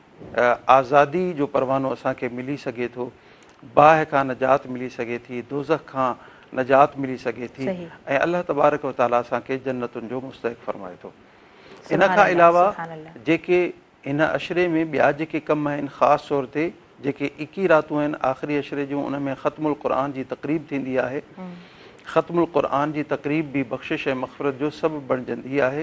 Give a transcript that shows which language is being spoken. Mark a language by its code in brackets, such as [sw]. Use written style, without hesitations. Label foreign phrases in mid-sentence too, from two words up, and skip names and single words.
[sd] आज़ादी जो परवानो असांखे मिली सघे थो, बाहि खां नजात मिली सघे थी, दोज़ख खां नजात मिली सघे थी ऐं अल्लाह तबारक व तआला असांखे जन्नतुनि जो मुस्तहिक़ फ़रमाए थो। इन खां अलावा जेके हिन अशरे में ॿिया जेके कम आहिनि, ख़ासि तौर ते जेके 21 रातूं आहिनि आख़िरी अशरे जूं, उन में ख़त्मुल क़ुरान जी तक़रीब थींदी आहे। ख़त्मुल क़ुरान जी तक़रीब बि बख़्शिश ऐं मग़फ़िरत जो सबबु बणिजंदी आहे।